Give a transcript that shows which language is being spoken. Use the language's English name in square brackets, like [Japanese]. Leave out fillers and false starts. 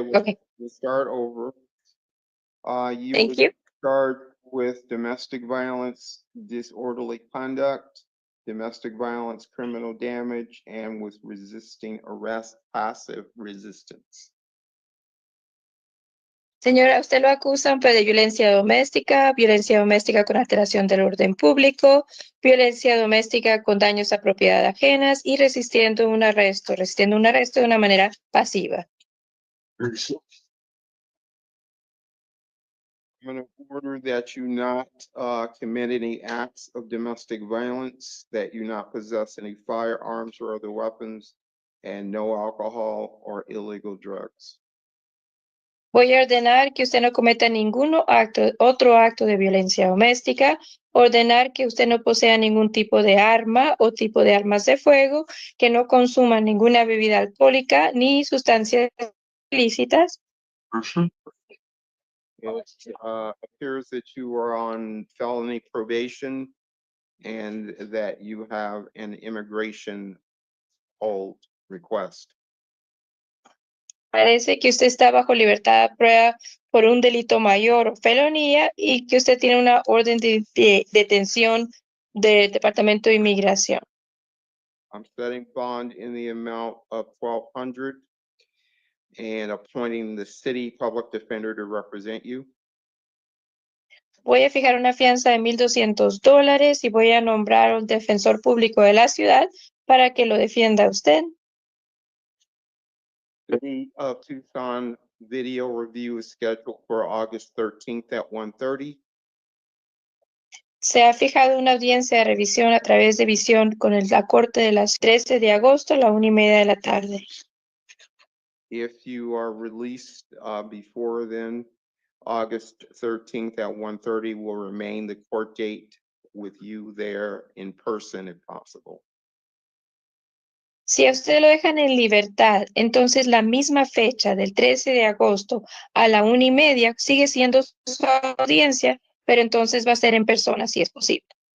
[English] Okay, we'll start over. You thank would you. start with domestic violence, disorderly conduct, domestic violence, criminal damage, and with resisting arrest, passive resistance. [Spanish] Señora, usted lo acusan pues, de violencia doméstica con alteración del orden público, violencia doméstica con daños a propiedad ajenas y resistiendo un arresto de una manera pasiva. [English] I'm going to order that you not commit any acts of domestic violence, that you not possess any firearms or other weapons, and no alcohol or illegal drugs. [Spanish] Voy a ordenar que usted no cometa otro acto de violencia doméstica, ordenar que usted no posea ningún tipo de arma o tipo de armas de fuego, que no consuma ninguna bebida alcohólica ni sustancias ilícitas. [English] It appears that you are on felony probation and that you have an immigration hold request. [Spanish] Parece que usted está bajo libertad de prueba por un delito mayor o felonía y que usted tiene una orden de detención del Departamento de Inmigración. [English] I'm setting bond in the amount of $1,200 and appointing the city public defender to represent you. [Spanish] Voy a fijar una fianza de $1,200 y voy a nombrar un defensor público de la ciudad para que lo defienda a usted. [English] City of Tucson video review is scheduled for August 13th at 1:30. [Spanish] Se ha fijado una audiencia de revisión a través de visión con la Corte de las 13 de agosto a la 1:30 de la tarde. [English] If you are released before then, August 13th at 1:30 will remain the court date with you there in person if possible. [Spanish] Si a usted lo dejan en libertad, entonces la misma fecha del 13 de agosto a la 1:30 sigue siendo su audiencia, pero entonces va a ser en persona si es posible.